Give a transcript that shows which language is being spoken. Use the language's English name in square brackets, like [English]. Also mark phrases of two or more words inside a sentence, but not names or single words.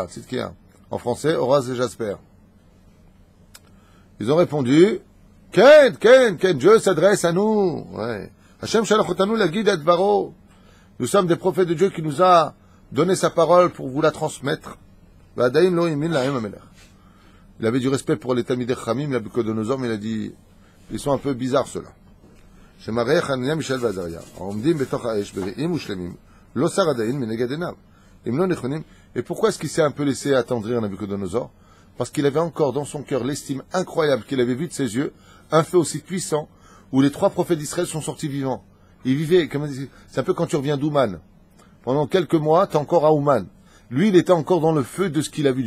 [French] En français, Horace et Jasper. Ils ont répondu, Ken, Dieu s'adresse à nous. Ouais. [Hebrew] השם שלחנו להגיד את דברו. [French] Nous sommes des prophètes de Dieu qui nous a donné sa parole pour vous la transmettre. Il avait du respect pour les [Hebrew] תלמידי חכמים, [French] Nabucodonosor, mais il a dit, ils sont un peu bizarres ceux-là. [Hebrew] שמראה חנניה מישאל ועזריה, העומדים בתוך האש ברעים ושלמים, לא סר עדיין מנגד עיניו. הם לא נכונים. [French] Et pourquoi est-ce qu'il s'est un peu laissé attendrir Nabucodonosor? Parce qu'il avait encore dans son cœur l'estime incroyable qu'il avait vue de ses yeux, un feu aussi puissant, où les 3 prophètes d'Israël sont sortis vivants. Ils vivaient, c'est un peu quand tu reviens d'Ouman. Pendant quelques mois, t'es encore à Ouman. Lui, il était encore dans le feu de ce qu'il a vu.